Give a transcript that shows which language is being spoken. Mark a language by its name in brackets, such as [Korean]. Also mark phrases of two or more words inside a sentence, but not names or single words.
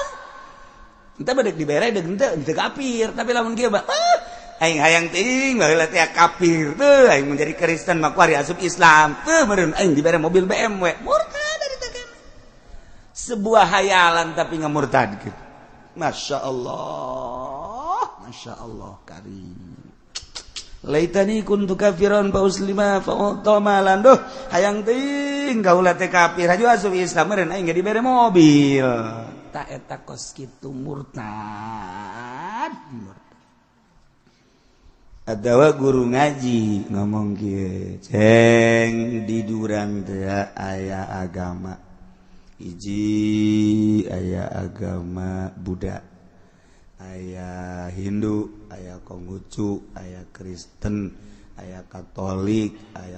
[Sundanese] Entah bedek dibere deuk teu kafir, tapi lamun kieu mah aing hayang teuing baheula teh kafir teu aing menjadi Kristen mah kuari asup Islam. Teu meureun aing dibere mobil BMW. [Indonesian] Murtad dari teh. Sebuah hayalan tapi ngamurtad gitu. [Arabic] ماشاء الله، ماشاء الله كريم. ليتني كنت كافرا فأسلم فأتعامل [Sundanese] duh hayang teuing kaula teh kafir haju asup Islam meureun aing ge dibere mobil. Ta eta kos kitu murtad. Atawa guru ngaji ngomong kieu ceng di durang teh aya agama hiji aya agama Buddha aya Hindu aya Konghucu aya Kristen aya Katolik aya